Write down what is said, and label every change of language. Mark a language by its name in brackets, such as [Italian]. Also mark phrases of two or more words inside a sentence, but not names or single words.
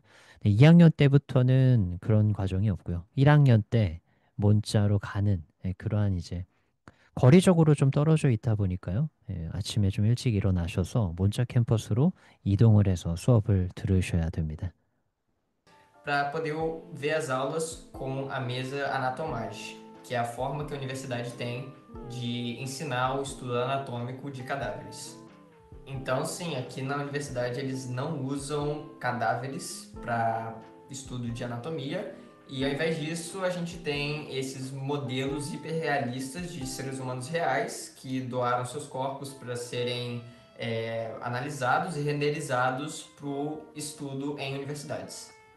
[Korean] 2학년 때부터는 그런 과정이 없고요. 1학년 때 문자로 가는 그러한 이제 거리적으로 좀 떨어져 있다 보니까요. 아침에 좀 일찍 일어나셔서 문자 캠퍼스로 이동을 해서 수업을 들으셔야 됩니다. [Portuguese] Para poder ver as aulas com a mesa anatomage, que é a forma que a universidade tem de ensinar o estudo anatômico de cadáveres. Então, sim, aqui na universidade eles não usam cadáveres para estudo de anatomia, e ao invés disso a gente tem esses modelos hiperrealistas de seres humanos reais que doaram seus corpos para serem analisados e renderizados para o estudo em universidades.